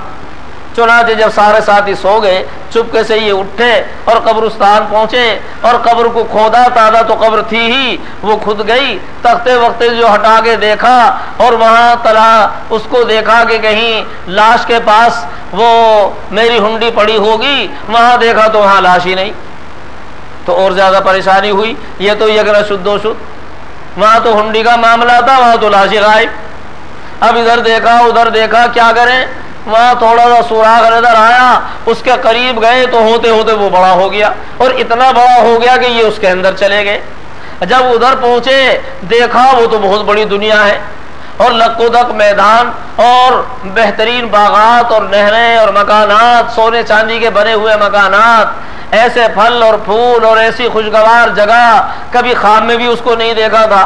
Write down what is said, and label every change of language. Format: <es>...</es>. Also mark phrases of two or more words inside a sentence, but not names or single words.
<ur>چنانچہ جب سارے ساتھی سو گئے، چپکے سے یہ اٹھے اور قبرستان پہنچے اور قبر کو کھودا، تازہ تو قبر تھی ہی، وہ کھد گئی۔ تختے وقتے جو ہٹا کے دیکھا اور وہاں تلا اس کو دیکھا کہ کہیں لاش کے پاس وہ میری ہنڈی پڑی ہوگی، وہاں دیکھا تو وہاں لاش ہی نہیں، تو اور زیادہ پریشانی ہوئی۔ یہ تو</ur> <fa>یکنا شد و شد،</fa> <ur>وہاں تو ہنڈی کا معاملہ تھا، وہاں تو لاش غائب۔ اب ادھر دیکھا ادھر دیکھا، کیا کریں، وہاں تھوڑا سا سوراخ نظر آیا، اس کے قریب گئے تو ہوتے ہوتے وہ بڑا ہو گیا اور اتنا بڑا ہو گیا کہ یہ اس کے اندر چلے گئے۔ جب ادھر پہنچے دیکھا وہ تو بہت بڑی دنیا ہے اور لک و دک میدان اور بہترین باغات اور نہریں اور مکانات، سونے چاندی کے بنے ہوئے مکانات، ایسے پھل اور پھول اور ایسی خوشگوار جگہ کبھی خواب میں بھی اس کو نہیں دیکھا تھا۔</ur>